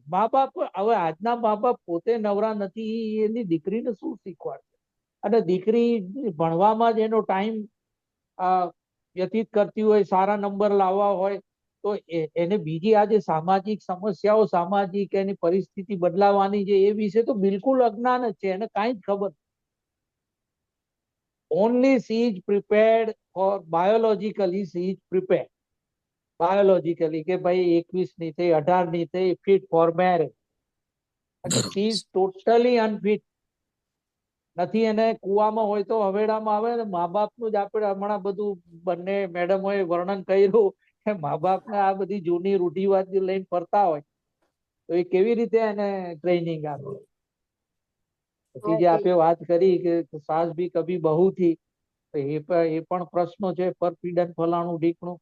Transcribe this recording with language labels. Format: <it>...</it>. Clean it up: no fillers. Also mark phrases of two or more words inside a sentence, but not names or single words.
<gu>મા બાપ, હવે આજના મા બાપ પોતે નવરા નથી, એની દીકરીને શું શીખવાડશે? અને દીકરી ભણવામાં જ એનો ટાઈમ વ્યતીત કરતી હોય, સારા નંબર લાવવા હોય, તો એને બીજી આ જે સામાજિક સમસ્યાઓ, સામાજિક એની પરિસ્થિતિ બદલાવાની છે, એ વિશે તો બિલકુલ અજ્ઞાન જ છે, એને કાંઈ જ ખબર.</gu> <en>only she is prepared for biologically, she is prepared biologically</en> <gu>કે ભાઈ 21 ની થઈ, 18 ની થઈ,</gu> <en>fit for marriage. અને she is totally unfit નથી.</en> <gu>એને કુવામાં હોય તો હવેડામાં આવે ને મા બાપનું જ આપણે હમણાં બધું બંને મેડમોએ વર્ણન કર્યું કે મા બાપને આ બધી જૂની રૂઢિવાદ લઈને ફરતા હોય, તો એ કેવી રીતે એને ટ્રેનિંગ આપે? પછી જે આપે વાત કરી કે સાસ ભી કભી બહુ થી, તો એ પણ પ્રશ્નો છે, પરપીડન, ફલાણું ઢીકણું.</gu>